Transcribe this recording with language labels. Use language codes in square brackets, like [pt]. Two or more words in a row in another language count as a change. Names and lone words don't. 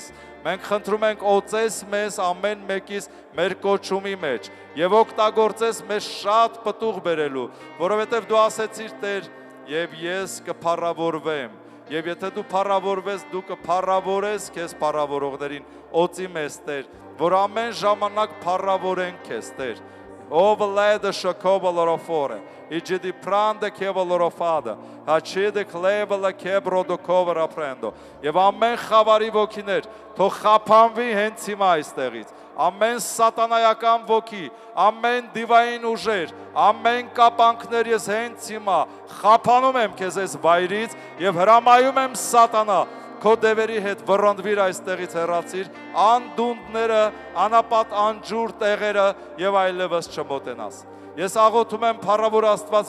[hy] մենք խնդրում ենք օծես մեզ ամեն մեկից մեր կոչումի մեջ եւ օգտագործես մեզ շատ պտուղ բերելու, որովհետև դու ասեցիր Տեր, եւ ես կփառավորվեմ, եւ եթե դու փառավորվես, դու կփառավորես քեզ փառավորողներին, օծի մեզ Տեր, որ ամեն ժամանակ փառավորենք քեզ Տեր։ Overlede šakovalorofore, iđidi prande kevalorofada, hačide klevela kebrodokovara prendo. Եվ ամեն խավարի ոգիներ, թող խափանվի հենց հիմա այստեղից, ամեն սատանայական ոգի, ամեն դիվային ուժեր, ամեն կապանքներ ես հենց հիմա խափանում եմ քեզ այս վայրից եւ հրամայում եմ սատանա, քո դևերի հետ վռնդվիր այստեղից հեռացիր, անդունդները, անապատ անջուր տեղերը եւ այլևս չմոտենաս։ Ես աղոթում եմ փառավոր Աստված,